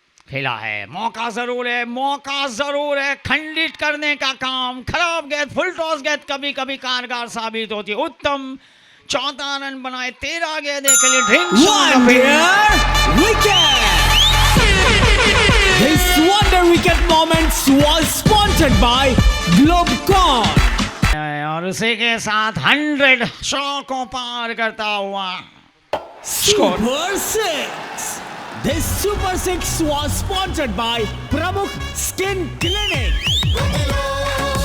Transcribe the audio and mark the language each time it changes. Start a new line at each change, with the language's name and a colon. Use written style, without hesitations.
Hindi: खेला है, मौका जरूर है, मौका जरूर है खंडित करने का काम। खराब गेंद, फुल टॉस गेंद कभी कभी कारगर साबित होती है। उत्तम 14 रन बनाए 13 गेंदे के लिए।
English: Wonder wicket. This wonder wicket moment was sponsored by Globecon.
Hindi: और उसी के साथ 100 100 को पार करता हुआ score.
English: Super Six. This Super Six was sponsored by Pramukh Skin Clinic.